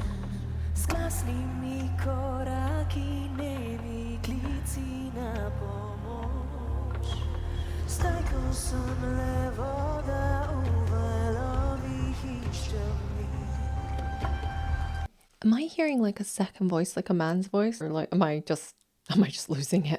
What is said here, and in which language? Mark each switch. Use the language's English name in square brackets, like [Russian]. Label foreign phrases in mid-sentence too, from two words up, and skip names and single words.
[Slovenian] S glasnimi koraki, nemi klici na pomoč. Zdaj, ko sem le voda v valovih iščem. [English] Am I hearing like a second voice, like a man's voice? Or like, am I just losing it?